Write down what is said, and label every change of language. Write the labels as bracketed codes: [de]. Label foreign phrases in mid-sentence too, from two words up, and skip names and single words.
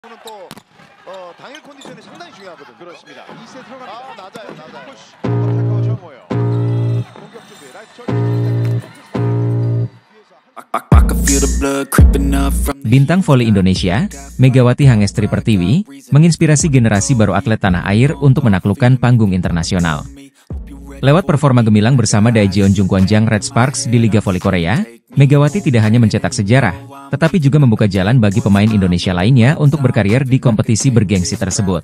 [ko] 또 당일 컨디션이 상당히 중요하거든요. 그렇습니다. 2세 들어갑니다. 낮아요. 푸시. 어택커 정호요. 공격 준비. 라이트 [id] Bintang voli Indonesia, Megawati Hangestri Pertiwi, menginspirasi generasi baru atlet tanah air untuk menaklukkan panggung internasional. Lewat performa gemilang bersama Daejeon Jungkwanjang Red Sparks di Liga Voli Korea, Megawati tidak hanya mencetak sejarah, tetapi juga membuka jalan bagi pemain Indonesia lainnya untuk berkarier di kompetisi bergengsi tersebut.